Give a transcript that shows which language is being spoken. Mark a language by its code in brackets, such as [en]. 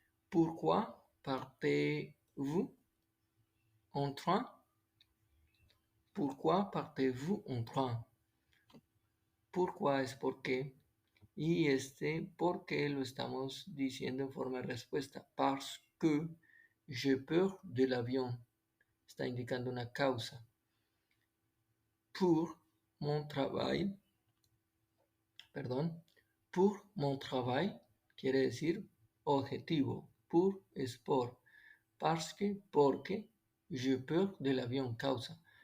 [fr] Pourquoi partez-vous en train? Pourquoi partez-vous en train? [es] Pourquoi es por qué. Y este por qué lo estamos diciendo en forma de respuesta. [fr] Parce que j'ai peur de l'avion. [es] Está indicando una causa. [fr] Pour mon travail. [es] Perdón. [fr] Pour mon travail [es] quiere decir objetivo. Pour es por. Parce que, porque. [fr] J'ai peur de l'avion, causa.